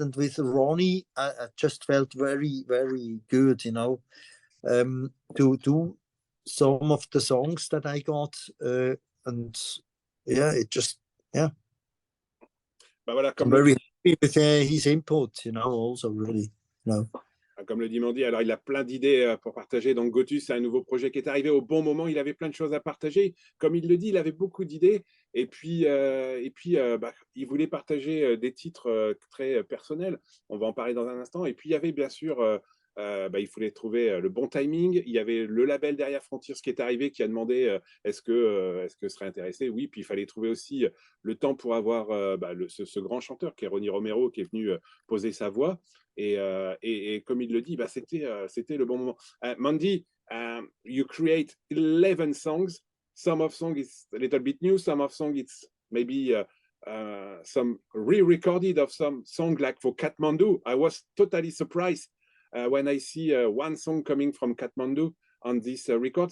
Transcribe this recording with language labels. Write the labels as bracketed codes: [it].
[en] And with Ronnie, I just felt very, very good, you know, to do some of the songs that I got, and yeah, it just, yeah. I'm very happy with his input, you know, also really, you know. [fr] Comme le dit Mandy, alors il a plein d'idées pour partager. Donc Gotus, c'est un nouveau projet qui est arrivé au bon moment. Il avait plein de choses à partager. Comme il le dit, il avait beaucoup d'idées. Et puis il voulait partager des titres très personnels. On va en parler dans un instant. Et puis il y avait bien sûr, il fallait trouver le bon timing. Il y avait le label derrière Frontiers qui est arrivé, qui a demandé est-ce que serait intéressé. Oui, puis il fallait trouver aussi le temps pour avoir ce grand chanteur qui est Ronnie Romero, qui est venu poser sa voix. Et comme il le dit, c'était le bon moment. [en] Mandy, you create 11 songs. Some of songs is a little bit new. Some of songs it's maybe some re-recorded of some song, like for Kathmandu. I was totally surprised when I see one song coming from Kathmandu on this record.